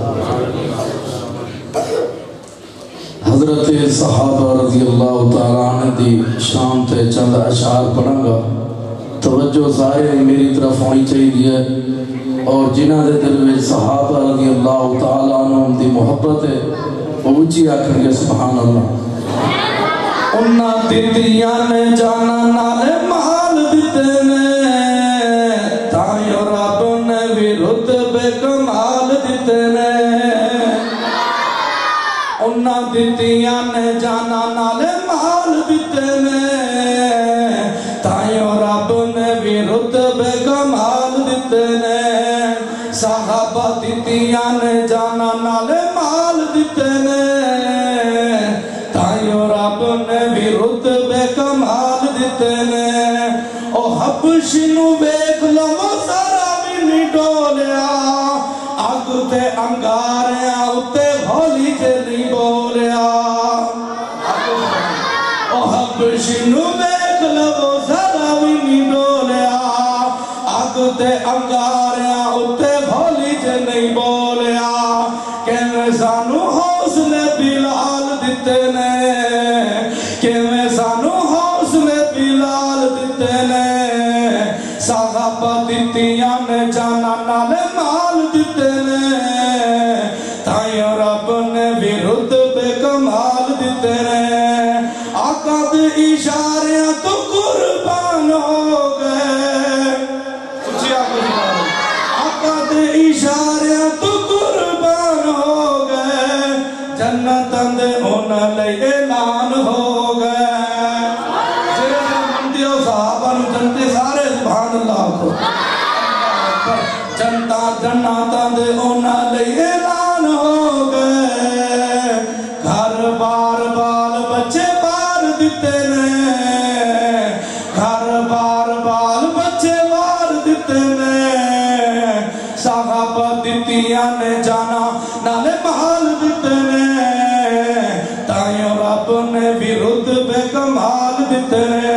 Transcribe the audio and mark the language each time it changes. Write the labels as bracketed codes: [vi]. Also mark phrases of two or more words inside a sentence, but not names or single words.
[pa] حضرت صحابہ [ar] رضی اللہ تعالیٰ عنہ [pa] دی شام تے چند اشعار پڑھاں گا، [ur] توجہ ظاہر میری طرف ہونی چاہیے اور [pa] جنہ دے دل میں صحابہ [ar] رضی اللہ تعالیٰ عنہ [pa] دی محبت ہے وہ اونچی آکھیں گے [ar] سبحان اللہ۔ [pa] انہاں دتیاں نے جانا نالے محال دیتے نے، تائیوں رب نے بھی رتبے کمال دیتے نے۔ انہاں دتیاں نے جانا نالے محال دیتے نے، تائیوں رب نے بھی رتبے کمال دیتے نے۔ صحابہ دتیاں نے جانا نالے محال دیتے نے، تائیوں رب نے بھی رتبے کمال دیتے نے۔ او حبشی نو ویکھ لو سارا بھی نہیں ڈولیا، اگ تے انگاریاں اتے ہولی تے نہیں بولیا۔ او حبشی نو ویکھ لو سارا بھی نہیں ڈولیا، اگ تے انگاریاں اتے ہولی تے نہیں بولیا۔ کیویں سانو حوصلے بلال دیتے نے، کیویں سانو حوصلے بلال دیتے نے۔ صحابہ دتیاں نے جانا نالے مال دیتے نے، تائیوں رب نے بھی رتبے کمال دیتے نے۔ آقا دے اشاریاں تو قربان ہو گئے، آقا دے اشاریاں تو قربان ہو گئے، جنت دے انہاں لئی اعلان ہو گئے۔ جڑے مندیو صحابہ نو جنتے سارے [ar] سبحان اللہ [pa] کو، جنت دے انہاں لئی اعلان ہو گئے۔ گھر بار بال بچے بار دیتے نے، گھر بار بال بچے بار دیتے نے۔ صحابہ دتیاں نے جانا نالے محال دیتے نے، تائیوں رب نے بھی رتبے کمال دیتے نے۔